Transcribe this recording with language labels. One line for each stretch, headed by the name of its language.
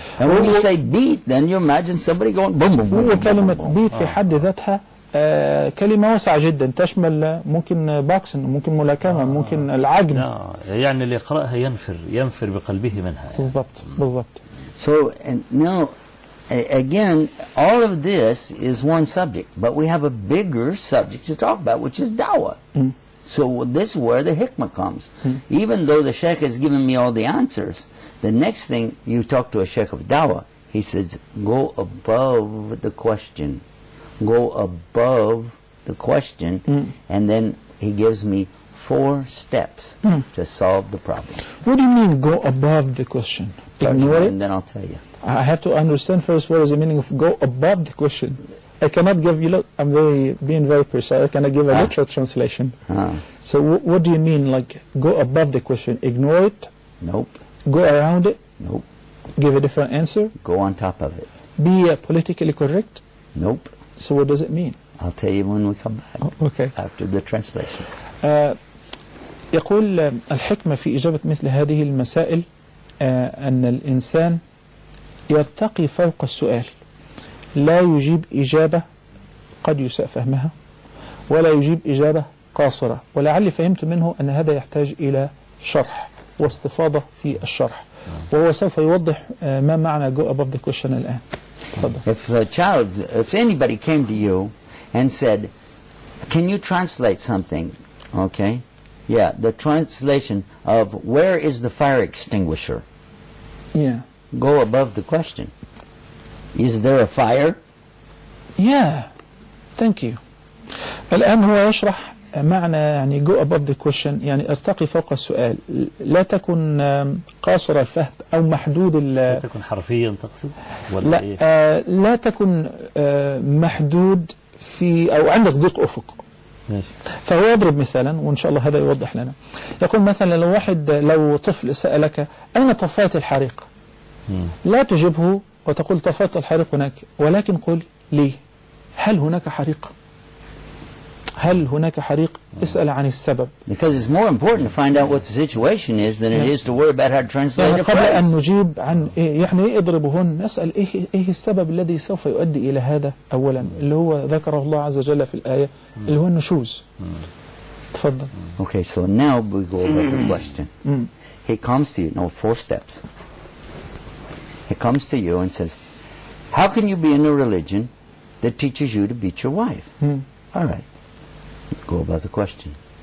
English: When you say beat, then you imagine somebody going boom boom boom.
Arabic: وكلمة beat في حد ذاتها كلمة واسعة جدا، تشمل ممكن بوكسن، ممكن ملاكمة، ممكن العجن. يعني اللي يقرأها ينفر بقلبه منها. بالضبط بالضبط.
English: So now again, all of this is one subject, but we have a bigger subject to talk about, which is dawah. So this is where the hikmah comes. Even though the sheikh has given me all the answers, the next thing you talk to a sheikh of dawah, he says, go above the question. Go above the question, and then he gives me four steps to solve the problem. What do you mean, go above the question? Ignore it, and then I'll tell you. I have to understand first what is the meaning of go above the question. I cannot give you. Look, I'm being very precise. Can I give a literal translation? So, what do you mean, like go above the question? Ignore it. Nope. Go around it. Nope. Give a different answer. Go on top of it. Be politically correct. Nope. So what does it mean? I'll tell you when we come back. Okay. After the translation.
Arabic: يقول الحكمة في إجابة مثل هذه المسائل أن الإنسان يرتقي فوق السؤال، لا يجيب إجابة قد يساء فهمها، ولا يجيب إجابة قاصرة. ولعلي فهمت منه أن هذا يحتاج إلى شرح واستفاضة في الشرح، وهو سوف يوضح ما معنى
English: go above the question
Arabic: الآن.
English: If anybody came to you and said, can you translate something? Okay. Yeah, the translation of where is the fire extinguisher? Yeah. Go above the question. Is there a fire? Yeah. Thank you.
Arabic: الآن هو يشرح معنى يعني
English: go above the question،
Arabic: يعني ارتقي فوق السؤال، لا تكن قاصر الفهم أو محدود. لا تكن حرفيا تقصد؟ لا، لا تكن محدود في أو عندك ضيق أفق. ماشي. فهو يضرب مثالا وإن شاء الله هذا يوضح لنا. يقول مثلا لو طفل سألك أين طفات الحريق، لا تجبه وتقول طفات الحريق هناك، ولكن قل لي هل هناك حريق؟ هل هناك حريق؟ اسأل عن السبب.
English: Because it's more important to find out what the situation is than it is to worry about how to translate it.
Arabic: قبل أن نجيب عن يعني إيه اضرب هون، نسأل إيه السبب الذي سوف يؤدي إلى هذا أولا، اللي هو ذكره الله عز وجل في الآية اللي هو النشوز. تفضل.
English: Okay, so now we go over the question. He comes to you, no, four steps. He comes to you and says, how can you be in a religion that teaches you to beat your wife? All right. Go about the question.